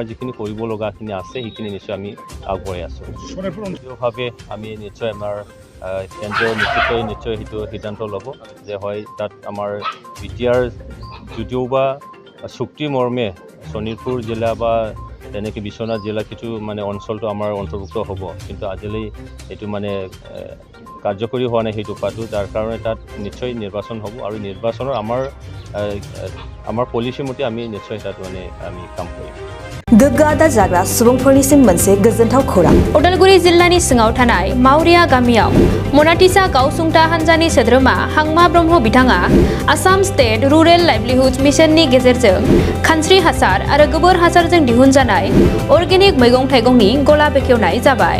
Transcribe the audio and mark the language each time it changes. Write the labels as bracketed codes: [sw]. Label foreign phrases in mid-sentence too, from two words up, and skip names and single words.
[as] যিখিনি কৰিব লগাখিনি আছে সেইখিনি নিশ্চয় আমি আগবঢ়াই আছোঁ ভাৱে আমি নিশ্চয় আমাৰ কেন্দ্ৰীয় নেতৃত্বই নিশ্চয় সেইটো সিদ্ধান্ত ল'ব যে হয় তাত আমাৰ বিটিআৰ যদিও বা চুক্তি মৰ্মে শোণিতপুৰ জিলা বা তেনেকৈ বিশ্বনাথ জিলা কিছু মানে অঞ্চলটো আমাৰ অন্তৰ্ভুক্ত হ'ব কিন্তু আজিলৈ এইটো মানে কাৰ্যকৰী হোৱা নাই সেইটো উপায়টো যাৰ কাৰণে তাত নিশ্চয় নিৰ্বাচন হ'ব আৰু নিৰ্বাচনৰ আমাৰ পলিচি মতে আমি নিশ্চয় তাত মানে আমি কাম কৰিম [brx] गोग्गो आदार जाग्रा सुबुंफोरनिसिम मोनसे गोजोनथाव खौरां उदालगुरि जिल्लानि सिङाव थानाय मावरिया गामियाव मनाटिसा गावसुंथा हान्जानि सोद्रोमा हांमा ब्रह्म बिथाङा आसाम स्टेट रुरेल लाइवलिहुड मिशननि गेजेरजों खानस्रि हासार आरो गोबोर हासारजों दिहुनजानाय अर्गेनिक मैगं थाइगंनि गला बेखेवनाय जाबाय